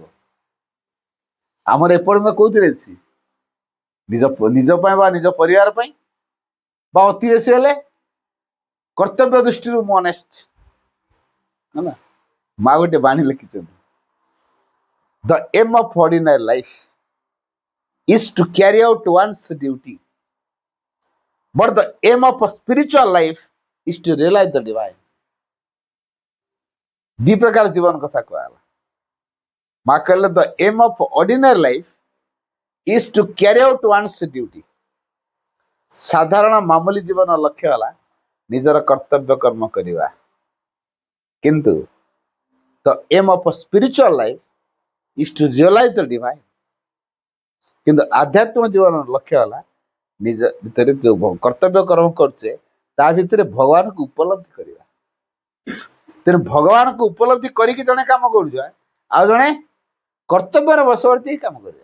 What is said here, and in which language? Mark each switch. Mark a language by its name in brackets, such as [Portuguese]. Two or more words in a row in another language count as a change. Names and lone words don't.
[Odia] ଆମର ଏପର୍ଯ୍ୟନ୍ତ କୋଉଥିରେ ଅଛି? ନିଜ ପାଇଁ ବା ନିଜ ପରିବାର ପାଇଁ, ବା ଅତି ବେଶୀ ହେଲେ କର୍ତ୍ତବ୍ୟ ଦୃଷ୍ଟିରୁ ମୁଁ ଅନେଷ୍ଟ ହେଲା। ମା ଗୋଟେ ବାଣୀ ଲେଖିଛନ୍ତି, [English] the aim of ordinary life is to carry out one's duty But the aim of a spiritual life is to realize the divine. [Odia] ଦି ପ୍ରକାର ଜୀବନ କଥା କୁହାଗଲା। ମା କହିଲେ [English] the aim of ordinary life is to carry out one's duty. [Odia] ସାଧାରଣ ମାମୁଲି ଜୀବନ ଲକ୍ଷ୍ୟ ହେଲା ନିଜର କର୍ତ୍ତବ୍ୟ କର୍ମ କରିବା। [English] କିନ୍ତୁ the aim of a spiritual life is to realize the divine. [Odia] କିନ୍ତୁ ଆଧ୍ୟାତ୍ମିକ ଜୀବନର ଲକ୍ଷ୍ୟ ହେଲା ନିଜ ଭିତରେ ଯୋଉ କର୍ତ୍ତବ୍ୟ କର୍ମ କରୁଛେ ତା ଭିତରେ ଭଗବାନଙ୍କୁ ଉପଲବ୍ଧି କରିବା। ତେଣୁ ଭଗବାନଙ୍କୁ ଉପଲବ୍ଧି କରିକି ଜଣେ କାମ କରୁଛ, ଆଉ ଜଣେ କର୍ତ୍ତବ୍ୟର ବଶବର୍ତ୍ତୀ କାମ କରିବା।